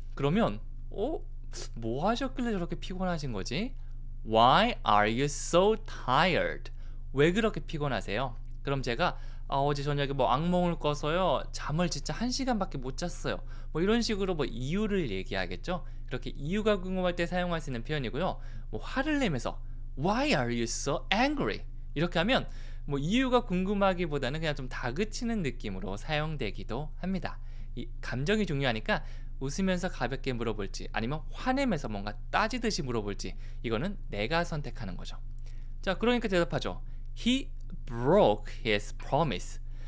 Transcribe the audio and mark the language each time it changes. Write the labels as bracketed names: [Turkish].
[Korean] 그러면 뭐 하셨길래 저렇게 피곤하신 거지? [English] Why are you so tired? [Korean] 왜 그렇게 피곤하세요? 그럼 제가 어제 저녁에 뭐 악몽을 꿔서요. 잠을 진짜 1시간밖에 못 잤어요. 뭐 이런 식으로 뭐 이유를 얘기하겠죠. 그렇게 이유가 궁금할 때 사용할 수 있는 표현이고요. 뭐 화를 내면서 [English] Why are you so angry? [Korean] 이렇게 하면 뭐 이유가 궁금하기보다는 그냥 좀 다그치는 느낌으로 사용되기도 합니다. 이 감정이 중요하니까 웃으면서 가볍게 물어볼지 아니면 화내면서 뭔가 따지듯이 물어볼지 이거는 내가 선택하는 거죠. 자, 그러니까 대답하죠. [English] He broke his promise.